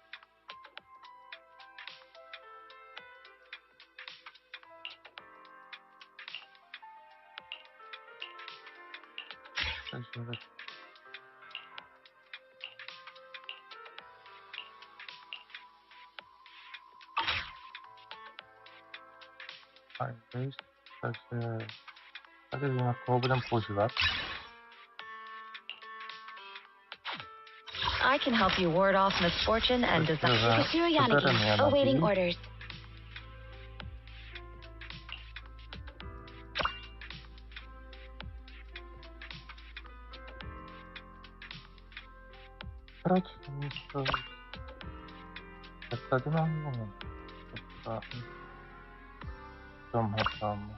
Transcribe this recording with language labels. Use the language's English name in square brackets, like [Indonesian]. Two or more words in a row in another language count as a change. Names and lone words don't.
[Czech] Takže takže tady vím, jak koho budeme používat. [English] I can help you ward off misfortune and disaster. Monsieur Yanagi, awaiting orders. [Czech] Proč místo... Tak tady mám moment. Tomhle tam.